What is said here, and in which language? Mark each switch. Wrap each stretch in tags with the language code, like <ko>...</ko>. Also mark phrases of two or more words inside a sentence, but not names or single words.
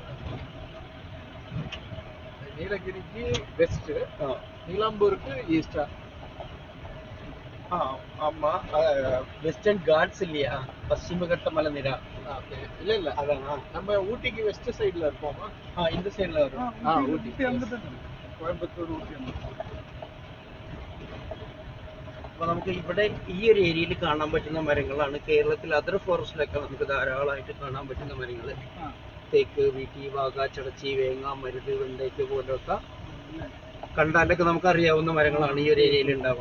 <ta>நீலகிரிக்கு வெஸ்ட், நிலம்பூருக்கு ஈஸ்டா? ஆமா. வெஸ்டர்ன் காட்ஸ் இல்லையா, பশ্চিಮ கட்ட மலைநிர. இல்ல அதான் நம்ம ஊட்டிக்கு வெஸ்ட் சைடுல இருப்போமா? இந்த சைடுல வரும்.</ta> <ml>ஊட்டி കോയമ്പത്തൂർ ഊട്ടി. അപ്പൊ നമുക്ക് ഇവിടെ ഈ ഒരു ഏരിയയിൽ കാണാൻ പറ്റുന്ന മരങ്ങളാണ്. കേരളത്തിൽ</ml> <en>other forestilokke</en> <ml>നമുക്ക് ധാരാളമായിട്ട് കാണാൻ പറ്റുന്ന മരങ്ങൾ തേക്ക്, വീട്ടി, വാഗ, ചടച്ചി, വേങ്ങ, മരുത്, വെണ്ടയ്ക്ക് പോലൊക്കെ കണ്ടാലൊക്കെ നമുക്ക് അറിയാവുന്ന മരങ്ങളാണ് ഈ ഒരു ഏരിയയിൽ ഉണ്ടാവുക.</ml>